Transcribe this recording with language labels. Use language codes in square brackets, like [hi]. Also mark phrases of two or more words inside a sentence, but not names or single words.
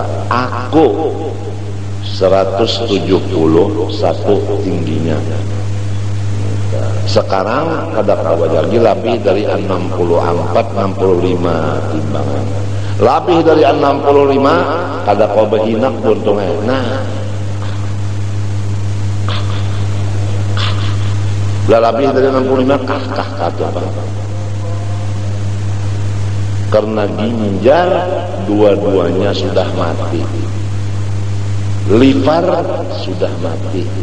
[id] Aku 171 tingginya. [bjn] Sekarang kada kawa lagi lebih dari 64-65 timbangan. Lebih dari 65 kada kawa behinak buntungnya. Nah, lebih dari 65 kah kata apa? Karena ginjal dua-duanya sudah mati. Liver sudah mati.